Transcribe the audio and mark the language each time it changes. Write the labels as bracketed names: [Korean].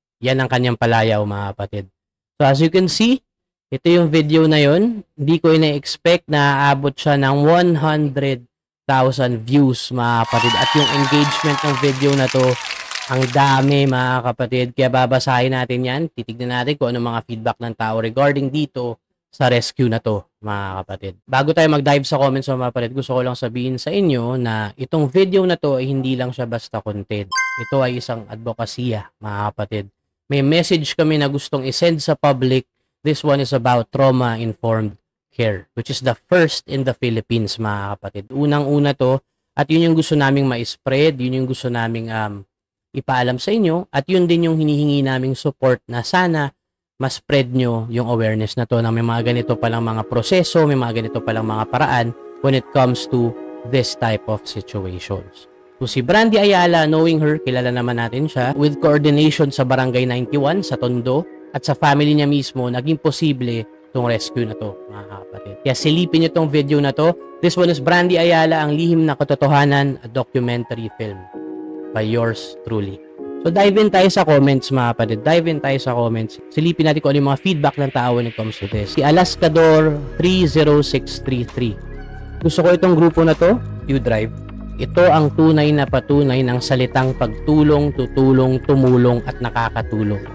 [Filipino] Yan ang kanyang palayaw mga kapatid. So as you can see, ito yung video na yun. Hindi ko ina-expect na aabot siya ng 100,000 views mga kapatid. At yung engagement ng video na to, ang dami mga kapatid. Kaya babasahin natin yan. Titignan natin kung ano mga feedback ng tao regarding dito sa rescue na to mga kapatid. Bago tayo mag-dive sa comments mga kapatid, gusto ko lang sabihin sa inyo na itong video na to ay hindi lang siya basta content. Ito ay isang advokasya mga kapatid. May message kami na gustong isend sa public. [English] This one is about trauma-informed care, which is the first in the Philippines, [Filipino] mga kapatid. Unang-una to, at yun yung gusto naming ma-spread, yun yung gusto naming ipaalam sa inyo, at yun din yung hinihingi naming support na sana ma-spread nyo yung awareness na to, na may mga ganito palang mga proseso, may mga ganito palang mga paraan [English] when it comes to this type of situations. [Filipino] So si Brandy Ayala, [English] knowing her, [Filipino] kilala naman natin siya, [English] with coordination [Filipino] sa Barangay 91 sa Tondo, at sa family niya mismo, naging posible itong rescue na to, mga kapatid. Kaya silipin niyo itong video na to. [English] This one is Brandy Ayala, Ang Lihim na Katotohanan, a documentary film by yours truly. [Filipino] So dive in tayo sa comments, mga kapatid. Dive in tayo sa comments. Silipin natin kung ano yung mga feedback ng tao [English] when it comes to this. [Filipino] Si Alaskador 30633. Gusto ko itong grupo na to, U-Drive. Ito ang tunay na patunay ng salitang pagtulong, tutulong, tumulong at nakakatulong.